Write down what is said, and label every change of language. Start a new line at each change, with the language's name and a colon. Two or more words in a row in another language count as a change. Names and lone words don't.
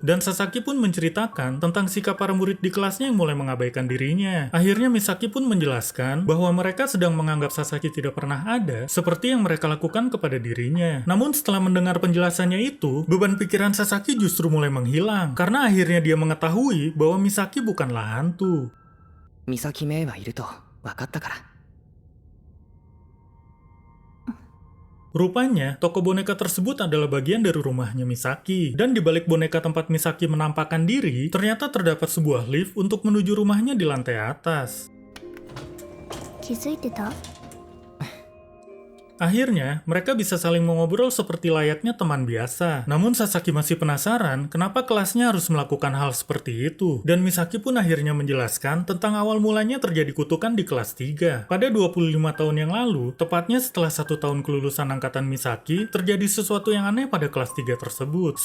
Indonesian: Dan Sasaki pun menceritakan tentang sikap para murid di kelasnya yang mulai mengabaikan dirinya. Akhirnya Misaki pun menjelaskan bahwa mereka sedang menganggap Sasaki tidak pernah ada, seperti yang mereka lakukan kepada dirinya. Namun setelah mendengar penjelasannya itu, beban pikiran Sasaki justru mulai menghilang, karena akhirnya dia mengetahui bahwa Misaki bukanlah hantu.
Japanese: 美咲メイはいると分かったから。
Indonesian: Rupanya, toko boneka tersebut adalah bagian dari rumahnya Misaki. Dan di balik boneka tempat Misaki menampakkan diri, ternyata terdapat sebuah lift untuk menuju rumahnya di lantai atas.
Japanese: 気づいてた？
Indonesian: Akhirnya, mereka bisa saling mengobrol seperti layaknya teman biasa. Namun Sasaki masih penasaran kenapa kelasnya harus melakukan hal seperti itu. Dan Misaki pun akhirnya menjelaskan tentang awal mulanya terjadi kutukan di kelas 3. Pada 25 tahun yang lalu, tepatnya setelah 1 tahun kelulusan angkatan Misaki, terjadi sesuatu yang aneh pada kelas 3 tersebut.